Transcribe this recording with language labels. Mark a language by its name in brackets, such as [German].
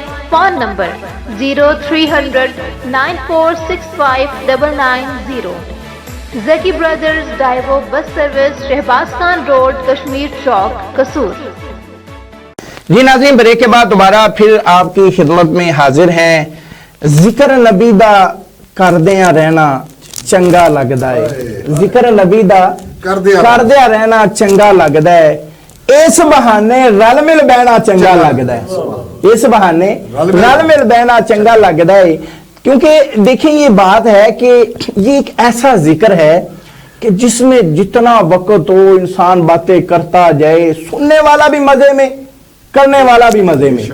[Urdu] Phone number 0300-9465-990. Zaki brothers dive bus service, Shahbaz Khan road, Kashmir چوک، قصور. جی ناظرین break کے بعد دوبارہ پھر آپ کی خدمت میں حاضر ہیں. [Punjabi] ذکر نبی دا کردیاں رہنا چنگا لگدا ہے. ذکر نبی دا کردیاں رہنا چنگا لگدا ہے. اس بہانے رل مل بہنا چنگا لگدا ہے. اس بہانے رل مل بہنا چنگا لگدا ہے. [Urdu] کیونکہ دیکھیں یہ بات ہے کہ یہ ایک ایسا ذکر ہے کہ جس میں جتنا وقت ہو انسان باتیں کرتا جائے, سننے والا بھی مزے میں, کرنے والا بھی مزے میں.